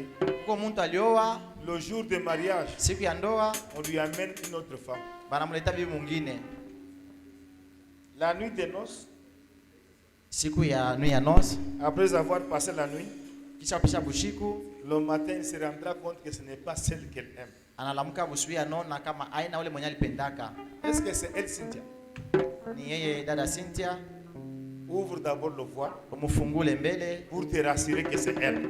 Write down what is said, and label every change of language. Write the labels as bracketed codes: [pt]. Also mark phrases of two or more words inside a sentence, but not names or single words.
[fr] Le jour du mariage, on lui amène une autre femme. La nuit des noces, après avoir passé la nuit, Le matin, il se rendra compte que ce n'est pas celle qu'elle aime. [sw] Analamuka busubuhi anaona kama aina ule mwenye alipendaka. [fr] Est-ce que c'est elle, Cynthia? [sw] Ni yeye dada Cynthia. [fr] Ouvre d'abord le voile [sw] Umufungule mbele [fr] pour te rassurer que c'est elle.